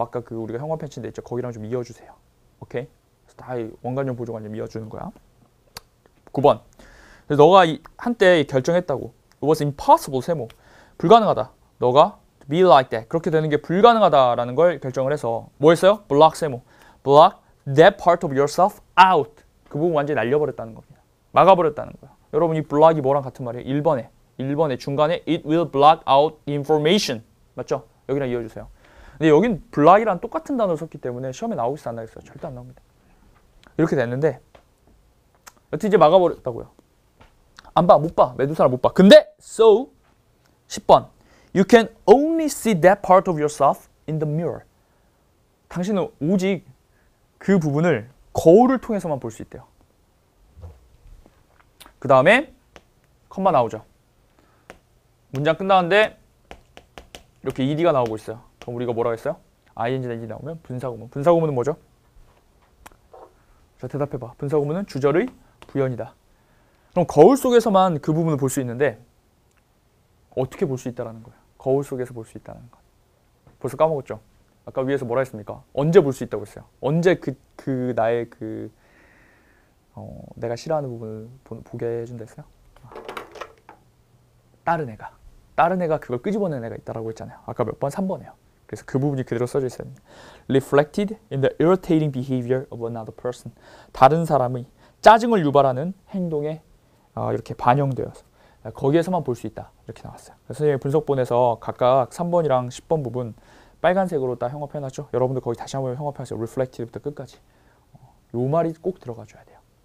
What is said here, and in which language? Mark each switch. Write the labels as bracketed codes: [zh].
[ko] 아까 그 우리가 형광펜 친 데 있죠. 거기랑 좀 이어주세요. 오케이? 그래서 다 원관용 보조관용 이어주는 거야. 9번. 그래서 너가 한때 결정했다고. [en] It was impossible [ko] 세모. 불가능하다. 너가 [en] be like that. [ko] 그렇게 되는 게 불가능하다라는 걸 결정을 해서 뭐 했어요? [en] block [ko] 세모. [en] block that part of yourself out. [ko] 그 부분 완전히 날려버렸다는 겁니다. 막아버렸다는 거야. 여러분 이 block이 뭐랑 같은 말이에요? 1번에 중간에 [en] it will block out information. [ko] 맞죠? 여기랑 이어주세요. 근데 여긴 block이랑 똑같은 단어를 썼기 때문에 시험에 나오겠어 안 나오겠어요? 절대 안 나옵니다. 이렇게 됐는데 여튼 이제 막아버렸다고요. 안 봐, 못 봐. 메두사를 못 봐. 근데 [en] so 10번 You can only see that part of yourself in the mirror. [ko] 당신은 오직 그 부분을 거울을 통해서만 볼 수 있대요. 그 다음에 컴마 나오죠. 문장 끝나는데 이렇게 ed가 나오고 있어요. 그럼 우리가 뭐라고 했어요? ing나 ed 나오면 분사구문. 분사구문은 뭐죠? 자, 대답해봐. 분사구문은 주절의 부연이다. 그럼 거울 속에서만 그 부분을 볼 수 있는데 어떻게 볼 수 있다는 거예요? 거울 속에서 볼 수 있다는 것. 벌써 까먹었죠? 아까 위에서 뭐라 했습니까? 언제 볼 수 있다고 했어요? 언제 나의 내가 싫어하는 부분을 보게 해준다 했어요? 다른 애가 그걸 끄집어낸 애가 있다라고 했잖아요. 아까 몇 번? 3번이에요. 그래서 그 부분이 그대로 써져 있어요. [en] Reflected in the irritating behavior of another person. [ko] 다른 사람의 짜증을 유발하는 행동에 이렇게 반영되어서 거기에서만 볼 수 있다. 이렇게 나왔어요. 그래서 선생님이 분석본에서 각각 3번이랑 10번 부분 빨간색으로 딱 형광펜해놨죠. 여러분들 거기 다시 한번 형광펜하세요. Reflected부터 끝까지. 요 말이 꼭 들어가줘야 돼요.